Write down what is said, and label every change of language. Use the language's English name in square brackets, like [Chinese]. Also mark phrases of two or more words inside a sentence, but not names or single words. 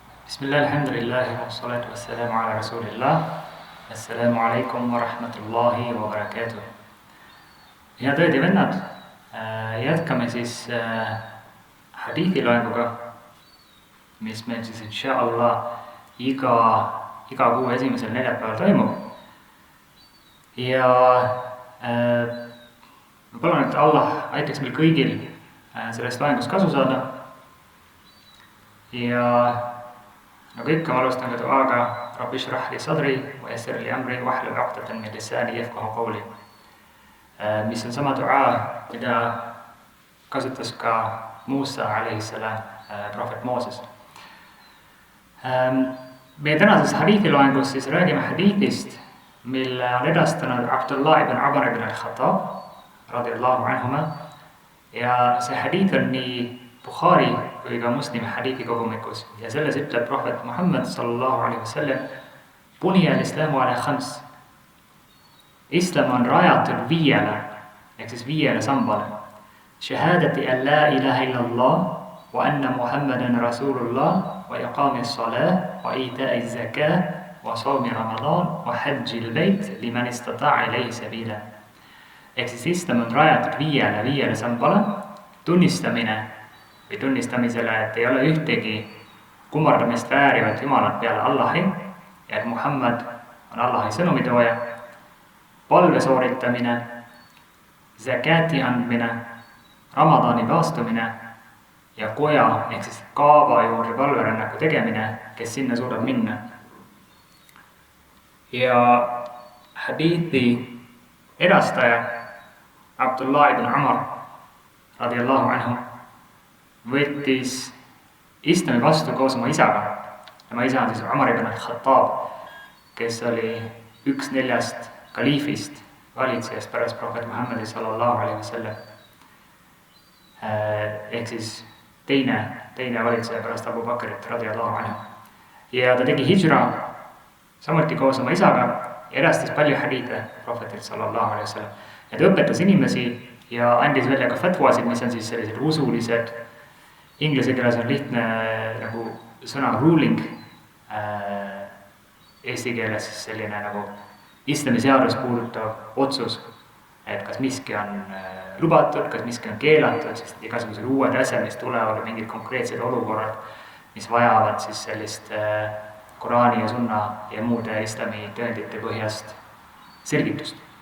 [Arabic] بسم الله، الحمد لله، والصلاة والسلام على رسول الله. السلام عليكم ورحمة الله وبركاته. [Estonian] Head õed ja vennad, jätkame siis hadithi loenguga, mis meil siis [Arabic] إن شاء الله [Estonian] iga kuu esimesel neljapäeval toimub. Ja ma palun, et Allah aitaks meil kõigil sellest loengust kasu saada. Ja nagu ikka, ma alustan ka duaaga [Arabic] رب اشرح لي صدري ويسر لي أمري واحلل عقدة من لساني يفقهوا قولي, [Estonian] mis on sama duaa, mida kasutas ka Muusa alayhissalam, prohvet Mooses. Meie tänases hadithi loengus siis räägime hadithist, mille on edastanud Abdullah ibn Umar ibn al-Khattab [Arabic] رضي الله عنهما, [Estonian] ja see hadith on nii Bukhari kui ka Muslimi hadithi kogumikus, ja selles ütleb prohvet Muhammad [Arabic] صلى الله عليه وسلم: بني الإسلام على خمس. [Estonian] Islam on rajatud viiele, ehk siis viiele sambale: [Arabic] شهادة أن لا إله إلا الله وأن محمدا رسول الله وإقام الصلاة وإيتاء الزكاة وصوم رمضان وحج البيت لمن استطاع إليه سبيلا. [Estonian] Ehk siis Islam on rajatud viiele sambale: tunnistamisele, et ei ole ühtegi kummardamist väärivat Jumalat peale Allahi ja et Muhammad on Allahi sõnumitooja, palve sooritamine, zakati andmine, Ramadani paastumine ja koja ehk siis kaaba juurde palverännaku tegemine, kes sinna suudab minna. Ja hadithi edastaja Abdullah ibn Umar [Arabic] رضي الله عنه [Estonian] võttis islami vastu koos oma isaga. Tema isa on siis Umar ibn al-Khattab, kes oli üks 4 kaliifist, valitsejast pärast prohvet Muhammadi [Arabic] صلى الله عليه وسلم. [Estonian] Ehk siis teine valitseja pärast Abu Bakrit [Arabic] رضي الله عنه. [Estonian] Ja ta tegi hijra samuti koos oma isaga ja edastas palju hadithe prohvetilt [Arabic] صلى الله عليه وسلم. [Estonian] Ja ta õpetas inimesi ja andis välja ka fatwasid, mis on siis sellised usulised. Inglise keeles on lihtne nagu sõna ruling, eesti keeles siis selline nagu islami seadus puudutav otsus, et kas miski on lubatud, kas miski on keelatud, sest igasugused uued asjad, mis tulevad, mingid konkreetsed olukorrad, mis vajavad siis sellist Koraani ja sunna ja muude islami tõendite põhjast selgitust.